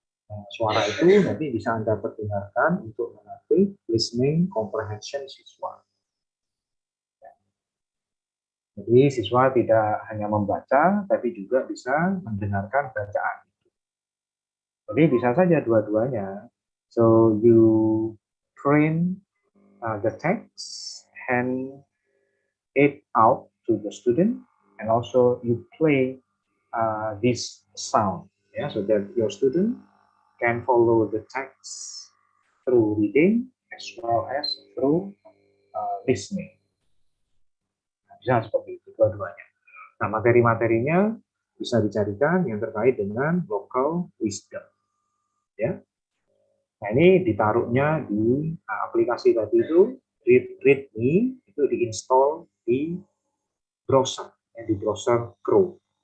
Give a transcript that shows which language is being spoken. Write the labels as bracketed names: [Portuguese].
[Indonesian] Nah, suara itu nanti bisa Anda pergunakan untuk melatih listening comprehension siswa. Jadi siswa tidak hanya membaca, tapi juga bisa mendengarkan bacaan. Jadi bisa saja dua-duanya. [English] So you train the text and it out to the student, and also you play this sound, so that your student can follow the text through reading as well as through listening. [Indonesian] Bisa seperti itu dua-duanya. Nah, materi-materinya bisa dicarikan yang terkait dengan local wisdom. Ya. Nah, ini ditaruhnya di aplikasi tadi itu, ReadMe, itu diinstal di browser, di browser Chrome.